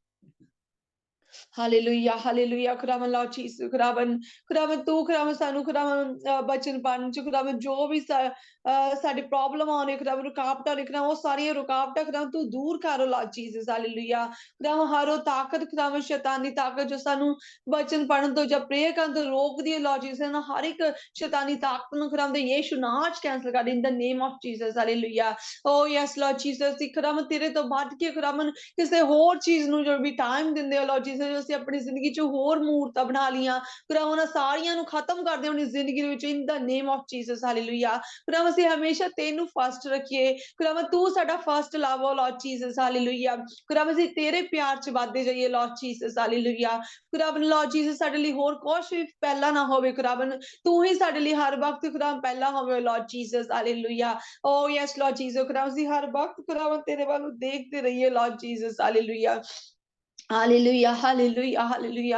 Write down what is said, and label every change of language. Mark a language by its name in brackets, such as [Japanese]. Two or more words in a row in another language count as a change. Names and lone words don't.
[Punjabi] ਹਾਲੇਲੂਇਆ ਹਾਲੇਲੂਇਆ ਖੁਦਾਵੰਦ Lord Jesus ਖੁਦਾਵੰਦ ਤੂੰ ਖੁਦਾਵੰਦ ਸਾਨੂੰ ਖੁਦਾਵੰਦ ਬਚਨ ਪੜਨ ਚ ਖੁਦਾਵੰਦ ਜੋ ਵੀ ਸਾਡੀ ਪ੍ਰੋਬਲਮ ਆਉਣੇ ਖੁਦਾਵੰਦ ਰੁਕਾਵਟਾਂ ਲਿਖਣਾ ਉਹ ਸਾਰੀਆਂ ਰੁਕਾਵਟਾਂ ਖੁਦਾਵੰਦ ਤੂੰ ਦੂਰ ਕਰੋ Lord Jesus ਹਾਲੇਲੂਇਆ ਖੁਦਾਵੰਦ ਹਰ ਉਹ ਤਾਕਤ ਖੁਦਾਵੰਦ ਸ਼ੈਤਾਨੀ ਤਾਕਤ ਜੋ ਸਾਨੂੰ ਬਚਨ ਪੜਨ ਤੋਂ ਜਾਂ ਪ੍ਰੇਅਰ ਕਰਨ ਤੋਂ ਰੋਕਦੀ ਹੈ Lord Jesus ਨਾ ਹਰ ਇੱਕ ਸ਼ੈਤਾਨੀ ਤਾਕਤ ਨੂੰ ਖੁਦਾਵੰਦ ਯੀਸ਼ੂ ਨਾਮ ਚ ਕੈਂਸਲ ਕਰ [English] in the name of Jesus [Punjabi] ਹਾਲੇਲੂਇਆ [English] oh yes Lord Jesus [Punjabi] ਅਸੀਂ ਖੁਦਾਵੰਦ ਤੇਰੇ ਤੋਂ ਵੱਧ ਕੇ ਖੁਦਾਵੰਦ ਕਿਸੇ ਹੋਰ ਚੀਜ਼ ਨੂੰ ਜੋ ਵੀ ਟਾਈਮ ਦਿੰਦੇ ਹੋ Lord Jesus ਅਸੀਂ ਆਪਣੀ ਜ਼ਿੰਦਗੀ ਚ ਹੋਰ ਮੂਰਤਾਂ ਬਣਾ ਲੀਆਂ ਖੁਦਾ ਉਹਨਾਂ ਸਾਰੀਆਂ ਨੂੰ ਖਤਮ ਕਰਦੇ ਆਪਣੀ ਜ਼ਿੰਦਗੀ ਦੇ ਵਿੱਚ [English] in the name of Jesus [Punjabi] ਹਾਲੇਲੂਇਆ ਖੁਦਾ ਅਸੀਂ ਹਮੇਸ਼ਾ ਤੈਨੂੰ ਫਸਟ ਰੱਖੀਏ ਖੁਦਾ ਤੂੰ ਸਾਡਾ [English] first love [Punjabi] ਹੋ Lord Jesus ਹਾਲੇਲੂਇਆ ਖੁਦਾ ਅਸੀਂ ਤੇਰੇ ਪਿਆਰ ਚ ਵੱਧਦੇ ਜਾਈਏ Lord Jesus ਹਾਲੇਲੂਇਆ ਖੁਦਾ Lord Jesus ਸਾਡੇ ਲਈ ਹੋਰ ਕੁਛ ਵੀ ਪਹਿਲਾਂ ਨਾ ਹੋਵੇ ਖੁਦਾ ਤੂੰ ਹੀ ਸਾਡੇ ਲਈ ਹਰ ਵਕਤ ਖੁਦਾ ਪਹਿਲਾਂ ਹੋਵੇ Lord Jesus ਹਾਲੇਲੂਇਆ [English] oh yes Lord Jesus [Punjabi] ਖੁਦਾ ਅਸੀਂ ਹਰ ਵਕਤ ਖੁਦਾ ਤੇਰੇ ਵੱਲ ਨੂੰ ਦੇਖਦੇ ਰਹੀਏ Lord Jesus ਹਾਲੇਲੂਇਆ Hallelujah, hallelujah, hallelujah.